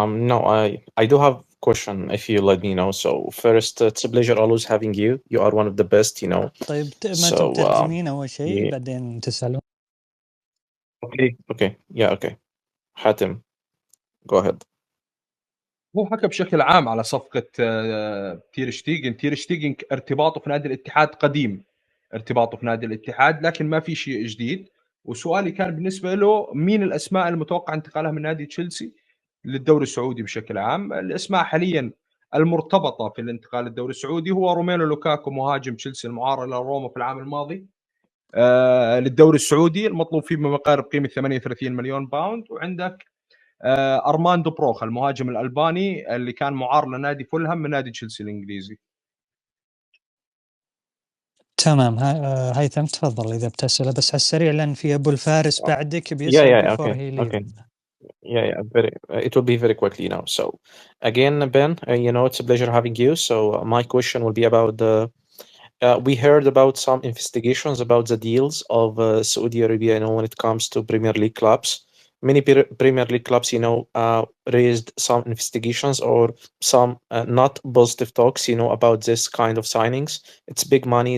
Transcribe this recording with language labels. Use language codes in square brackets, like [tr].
[en] No, I do have question if you let me know. So first, it's a pleasure always having you. You are one of the best, you know. [ar] طيب ما [en] So [ar] تترجمين أول شيء [en] yeah. [ar] بعدين تسألون. [en] Okay. Yeah, okay. حاتم, go ahead. [ar] هو حكى بشكل عام على صفقة تير شتيجن ارتباطه في نادي الاتحاد قديم، ارتباطه في نادي الاتحاد، لكن ما في شيء جديد. وسؤالي كان بالنسبة له مين الأسماء المتوقع انتقالها من نادي تشيلسي للدوري السعودي بشكل عام؟ الأسماء حاليا المرتبطة في الانتقال للدوري السعودي هو روميلو لوكاكو مهاجم تشيلسي المعار إلى روما في العام الماضي للدوري السعودي، المطلوب فيه بمقارب قيمة 38 مليون باوند. وعندك أرماندو بروخا المهاجم الألباني اللي كان معار لنادي فولهام من نادي تشيلسي الإنجليزي. تمام. هيثم تفضل إذا بتسأله بس على السريع لأن في أبو الفارس بعدك بيسأل [en] Yeah, before he leaves. okay. Yeah, it will be very quickly now. So again, Ben, you know, it's a pleasure having you. So my question will be about we heard about some investigations about the deals of Saudi Arabia, you know, when it comes to Premier League clubs. Many Premier League clubs, you know, raised some investigations or some not positive talks, you know, about this kind of signings. It's big money.